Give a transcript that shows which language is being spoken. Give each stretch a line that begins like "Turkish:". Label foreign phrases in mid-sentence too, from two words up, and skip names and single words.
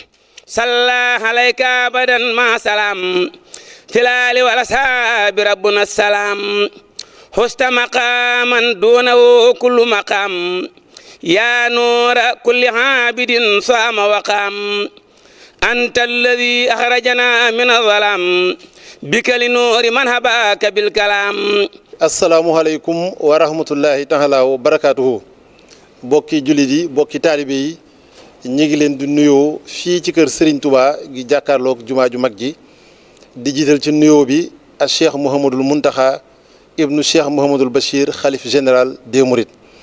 Arabic: صلى عليك أبدا ما سلام في الآل والأصحاب ربنا السلام حست مقاما دونه كل مقام يا نور كل عابد صام وقام أنت الذي أخرجنا من الظلام بك لنور من هباك بالكلام. السلام عليكم ورحمة الله تعالى وبركاته.
Wolof: bokki jullit yi bokki taalibe yi ñi ngi leen di nuyoo fii ci kër Serigne Touba gi jàkkaarloog jumaa ju mag ji di jiital ci nuyoo bi ak cheikh Mouhamadul Muntaxa ibnu cheikh Mouhamadul Bachir xalif
French: général des Mourides